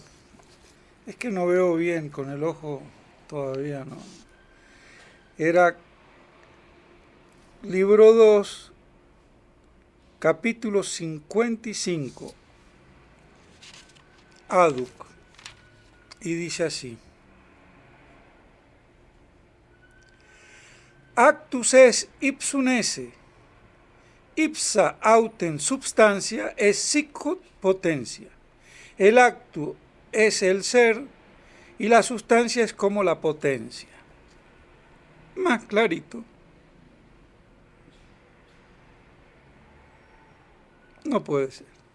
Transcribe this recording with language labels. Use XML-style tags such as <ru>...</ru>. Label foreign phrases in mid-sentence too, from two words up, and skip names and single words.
<es>Es que no veo bien con el ojo todavía, ¿no? Era libro 2, capítulo 55, Aduc, y dice así:</es> <la>Actus es ipsum esse, ipsa autem substancia es sicut potentia.</la> <es>El acto es el ser y la sustancia es como la potencia. Más clarito no puede ser.</es>